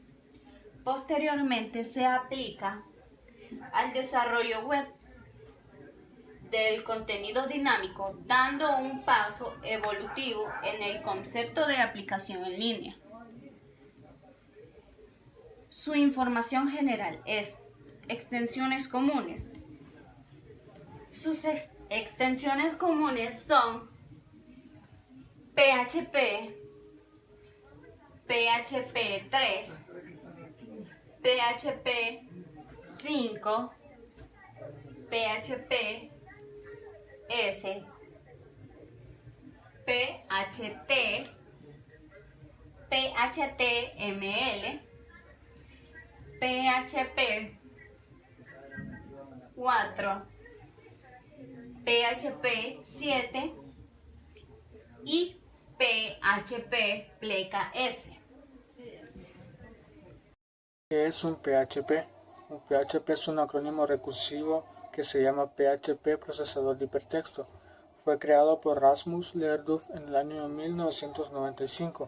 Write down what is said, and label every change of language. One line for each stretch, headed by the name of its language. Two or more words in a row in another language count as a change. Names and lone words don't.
Spanish: Posteriormente se aplica al desarrollo web del contenido dinámico, dando un paso evolutivo en el concepto de aplicación en línea. Su información general es extensiones comunes. Sus extensiones comunes son PHP, PHP 3, PHP 5, PHP S, PHT, PHTML, PHP 4, PHP 7 y PHP pleca S. ¿Qué es un PHP? Un PHP es un acrónimo recursivo que se llama PHP Procesador de Hipertexto. Fue creado por Rasmus Lerduf en el año 1995.